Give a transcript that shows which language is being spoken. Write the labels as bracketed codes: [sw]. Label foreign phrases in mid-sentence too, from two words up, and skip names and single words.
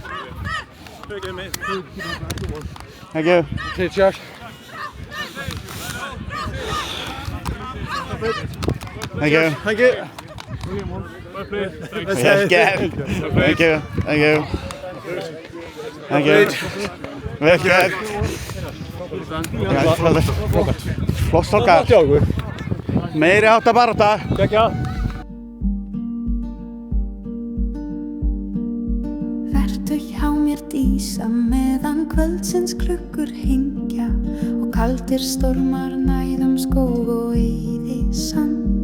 [en] Thank you. Cheers, Josh. Thank you. Thank you. [is] Vel gert! [en] Thank you. Thank you. Thank you. [is] Vel gert! Flott strákar. Meiri háttar barátta. Vertu hjá mér dísa meðan kvöldsins klukkur hengja og kaldir stormar næðum skóg og eyði sand.